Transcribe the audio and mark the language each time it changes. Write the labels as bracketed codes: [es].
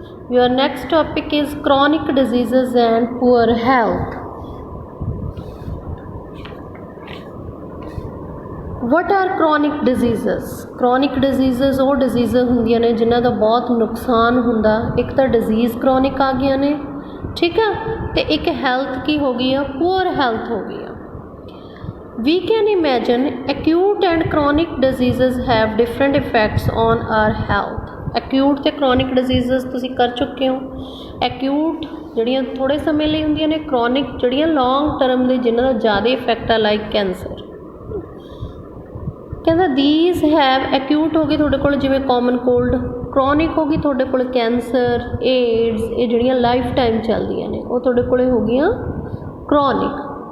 [en] Your next topic is chronic diseases and poor health. What are chronic diseases? [pa] Chronic diseases ਉਹ diseases ਹੁੰਦੀਆਂ ਨੇ ਜਿਨ੍ਹਾਂ ਦਾ ਬਹੁਤ ਨੁਕਸਾਨ ਹੁੰਦਾ। ਇੱਕ ਤਾਂ disease chronic ਆ ਗਈਆਂ ਨੇ, ਠੀਕ ਆ, ਤੇ ਇੱਕ health ਕੀ ਹੋ ਗਈ ਆ, poor health ਹੋ ਗਈ ਆ। [en] We can imagine acute and chronic diseases have different effects on our health. [pa] Acute ਤੇ chronic diseases ਤੁਸੀਂ ਕਰ ਚੁੱਕੇ ਹੋ। Acute ਜਿਹੜੀਆਂ ਥੋੜ੍ਹੇ ਸਮੇਂ ਲਈ ਹੁੰਦੀਆਂ ਨੇ, chronic ਜਿਹੜੀਆਂ long term ਦੇ ਜਿਨ੍ਹਾਂ ਦਾ ਜ਼ਿਆਦਾ ਇਫੈਕਟ ਆ, ਲਾਈਕ ਕੈਂਸਰ। ਕਹਿੰਦਾ [en] these have acute [pa] ਹੋ ਗਈ ਤੁਹਾਡੇ ਕੋਲ ਜਿਵੇਂ common cold, chronic ਹੋ ਗਈ ਤੁਹਾਡੇ ਕੋਲ ਕੈਂਸਰ, ਏਡਸ, ਇਹ ਜਿਹੜੀਆਂ ਲਾਈਫ ਟਾਈਮ ਚੱਲਦੀਆਂ ਨੇ ਉਹ ਤੁਹਾਡੇ ਕੋਲ ਹੋ ਗਈਆਂ chronic।